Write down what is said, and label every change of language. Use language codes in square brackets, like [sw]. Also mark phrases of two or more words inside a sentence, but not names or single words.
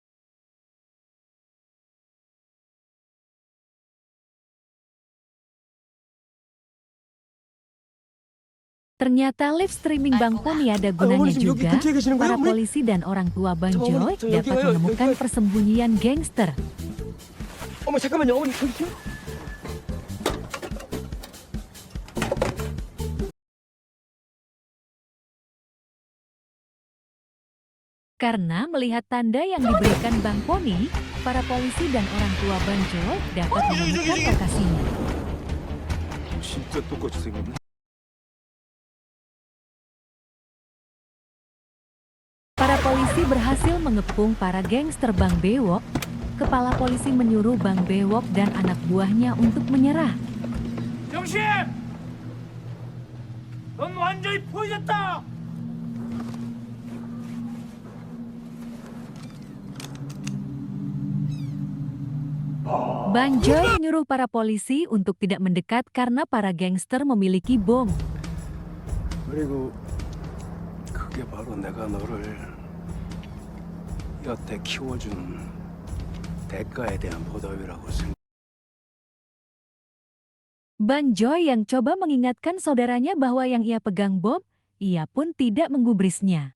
[id] Ternyata [en] live streaming [id] Bang Poni ada gunanya juga. Para polisi dan orang tua Bang Joy dapat menemukan persembunyian gangster. [ko] 어머 잠깐만요 어머니 저기요. [id] Karena melihat tanda yang diberikan Bang Poni, para polisi dan orang tua Bang Joy dapat menemukan lokasinya. [ko] 진짜 똑같이 생겼네. [id] Para polisi berhasil mengepung para gangster Bang Bewok. Kepala polisi menyuruh Bang Bewok dan anak buahnya untuk menyerah. [ko] 영심! 넌 완전히 포위됐다! [id] Bang Joy menyuruh para polisi untuk tidak mendekat karena para gangster memiliki bom. [ko] 그리고 그게 바로 내가 너를 여태 키워준 대가에 대한 보답이라고 생각. [id] Bang Joy yang coba mengingatkan saudaranya bahwa yang ia pegang bom, ia pun tidak menggubrisnya.